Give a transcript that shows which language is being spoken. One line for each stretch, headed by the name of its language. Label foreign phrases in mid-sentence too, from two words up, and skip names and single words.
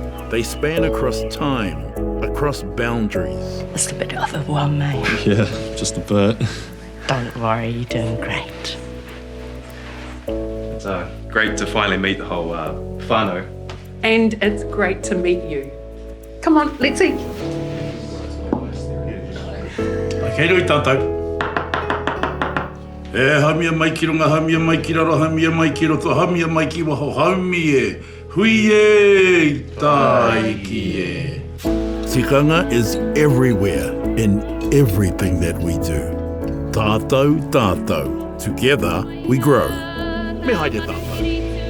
English: They span across time, across boundaries. It's a bit overwhelming. Yeah, just a bit. Don't worry, you're doing great. It's great to finally meet the whole whānau. And it's great to meet you. Come on, let's eat.
Māori: Kei roi tātou. E hamia mai ki runga, hamia mai ki raro, hamia mai ki roto, hamia mai ki waho, hamie, hui e, tai ki e.
English: Tikanga is everywhere, in everything that we do.
Māori: Tātou, tātou.
English: Together we grow.
Māori: Me haere tātou.